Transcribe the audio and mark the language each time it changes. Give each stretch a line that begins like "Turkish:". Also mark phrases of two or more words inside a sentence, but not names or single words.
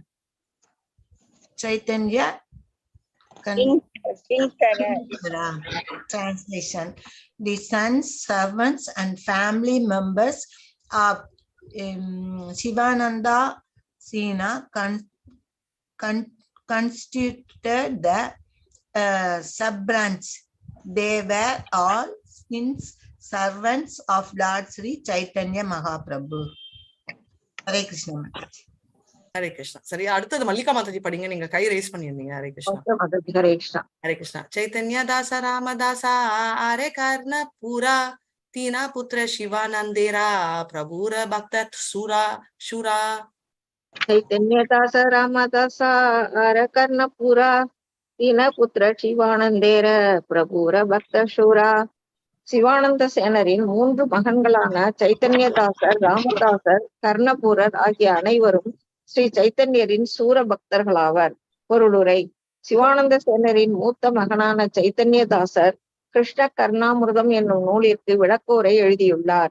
English: चैतन्य Translation: the sons, servants, and family members of Shivananda Sena constituted the sub-branch. They were all sins servants of Lord Sri Chaitanya Mahaprabhu. Hare Krishna Mataji.
Tamil: ஹரே கிருஷ்ணா. சரி, அடுத்தது மல்லிகா மாதாஜி படிங்க, நீங்க கை ரைஸ் பண்ணிருந்தீங்க. ஹரே கிருஷ்ணா. ஹரே கிருஷ்ணா. ஹரே கிருஷ்ணா.
Bangla: চৈতন্য দাস রামদাসা আরে কর্ণ পূরা তিনা পুত্র শিবানন্দেরা প্রভুর ভক্ত শূরা. চৈতন্য দাস রামদাস আর কর্ণপুরা তিন পুত্র শিবানন্দের প্রভুর ভক্ত শূরা.
Tamil: சிவானந்த சேனரின் 3 மகன்களான சைத்தன்யதாசர், ராமதாசர், கர்ணபூரர் ஆகிய அனைவரும் ஸ்ரீ சைத்தன்யரின் சூர பக்தர்களாவர். பொருளுரை: சிவானந்த சேனரின் மூத்த மகனான சைத்தன்யதாசர் கிருஷ்ண கர்ணாமிர்தம் என்னும் நூலிற்கு விளக்கோரை எழுதியுள்ளார்.